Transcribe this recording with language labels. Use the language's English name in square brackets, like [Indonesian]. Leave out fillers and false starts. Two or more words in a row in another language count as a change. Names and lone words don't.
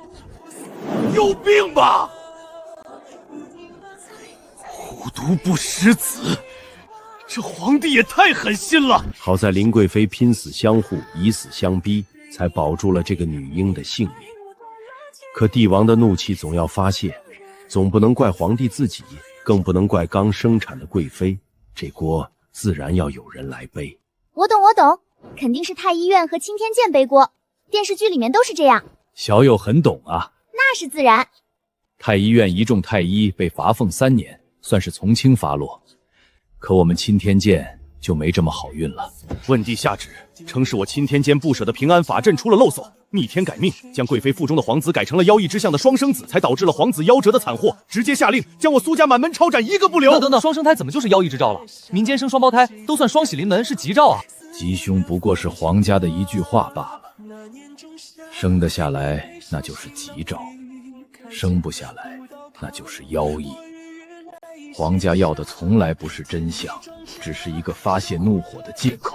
[Chinese] 有病吧！虎毒不食子，這皇帝也太狠心了。好在林貴妃拼死相護，以死相逼，才保住了這個女嬰的性命。可帝王的怒氣總要發洩，總不能怪皇帝自己，更不能怪剛生產的貴妃，這鍋自然要有人來背。我懂，肯定是太醫院和青天劍背鍋，電視劇裡面都是這樣。小友很懂啊。那是自然。太醫院一眾太醫被罰俸3年，算是從輕發落。可我們青天劍就沒這麼好運了。問帝下旨，稱是我青天劍不捨的平安法陣出了漏叟，逆天改命，將貴妃腹中的皇子改成了妖異之相的雙生子，才導致了皇子夭折的慘禍。直接下令將我蘇家滿門抄斬，一個不留。等，雙生胎怎麼就是妖異之兆了？民間生雙胞胎都算雙喜臨門，是吉兆啊。吉凶不過是皇家的一句話罷了，生得下來那就是吉兆，生不下來那就是妖異。皇家要的從來不是真相，只是一個發洩怒火的借口。